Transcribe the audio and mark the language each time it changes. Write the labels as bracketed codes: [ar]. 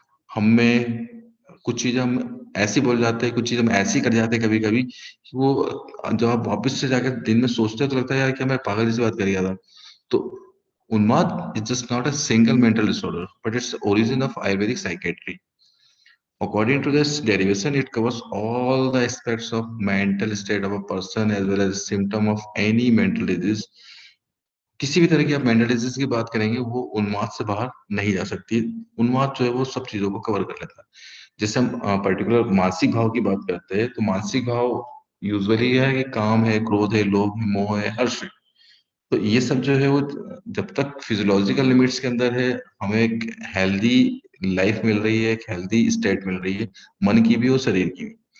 [hi] हम में कुछ चीजें हम ऐसी बोल जाते हैं, कुछ चीजें हम ऐसी कर जाते हैं कभी कभी कि वो जब आप वापस से जाकर दिन में सोचते हैं तो लगता है यार कि मैं पागल जैसी बात कर गया था। [en] तो उन्माद is just not a single mental disorder but it's origin of Ayurvedic psychiatry. According to this derivation, it covers all the aspects of mental state of a person as well as symptom of any mental disease. [hi] किसी भी तरह की आप mental disease की बात करेंगे वो उन्माद से बाहर नहीं जा सकती। उन्माद जो है वो सब चीजों को कवर कर लेता है। जैसे हम पर्टिकुलर मानसिक भाव की बात करते हैं, तो मानसिक भाव यूजुअली है कि काम है, क्रोध है, लोभ है, मोह है, हर्ष है। तो ये सब जो है वो जब तक फिजियोलॉजिकल लिमिट्स के अंदर है, हमें एक हेल्दी लाइफ मिल रही है, एक हेल्दी स्टेट मिल रही है, मन की भी और शरीर की भी।